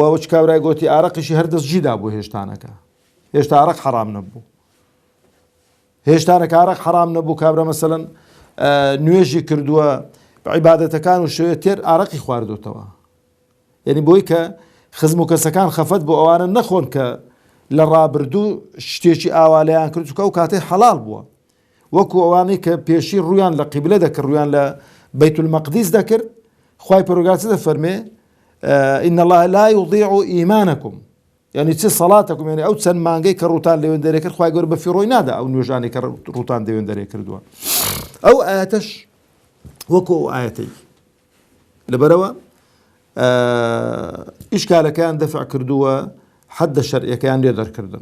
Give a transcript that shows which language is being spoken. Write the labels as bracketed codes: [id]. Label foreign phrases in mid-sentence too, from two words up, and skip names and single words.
[ckb] وەچ کابرای گوتی ئارەقیشی هەردەستجیدا بوو هێشتانەکە، هێشتا ئارەق حرام نەبوو، هێشتانەکە ئارەق حرام نەبوو، کابرا مەسەلەن نوێژی کردووە عیبادەتەکان و شوێ تێر ئارەقی خواردوتەوە، یعنی بۆی کە خزم و کەسەکان خەفەت بۆ ئەوانە نەخۆن کە لە ڕابردوو شتێکی ئاوالەیان کرد چکە ئەو کاتەی حەڵال بووە، وەکو ئەوانەی کە پێشی ڕویان لە قیبلە دەکرد، ڕویان لە بەیت المەقدیس دەکرد، خوای پەروەردگار چ دەفەرمێ؟ [ar] إن الله لا يضيع إيمانكم، [ckb] يعني چه صلاتكم، يعني ئەو چەند مانگەی کە ڕوتان لەوێن دەرێ کرد خوای گەورە بە فیڕۆی نادا ئەو نوێژانەی کە ڕوتان دەوێن دەرێ کردووە. ئەو ئایەتەش وەکو ئەو ئایەتەی لەبەرەوە ئیشکالەکەیان دەفع کردووە، حەدە شەرعیەکەیان لێ دەرکردن.